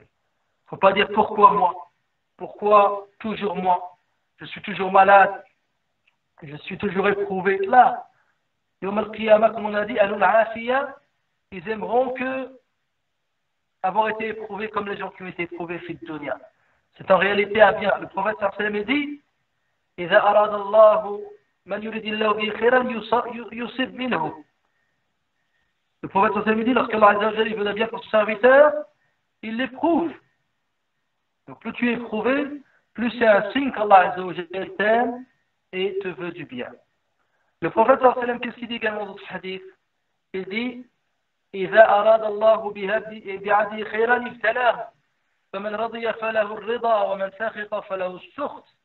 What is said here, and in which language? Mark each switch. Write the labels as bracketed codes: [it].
[fr] Il ne faut pas dire pourquoi moi, pourquoi toujours moi, je suis toujours malade, je suis toujours éprouvé. Là, [ar] Yawm al-Qiyamah, [fr] comme on a dit, [ar] Alul Afiya, [fr] ils aimeront avoir été éprouvés comme les gens qui ont été éprouvés [ar] fil dunya. [fr] C'est en réalité un bien. Le prophète sallallahu alayhi wa sallam dit [ar] إذا أراد الله من يريد الله به خيرا يصب منه. [fr] Le prophète sallallahu alayhi wa sallam dit, lorsqu'Allah Azza wa Jalla il veut le bien pour son serviteur, il l'éprouve. Donc plus tu es éprouvé, plus c'est un signe qu'Allah Azza wa Jalla t'aime et te veut du bien. Le prophète sallallahu alayhi wa sallam, qu'est-ce qu'il dit également dans ce hadith? Il dit, [ar] إذا أراد الله بعبده خيرا ابتلاه فمن رضي فله الرضا ومن سخط فله السخط.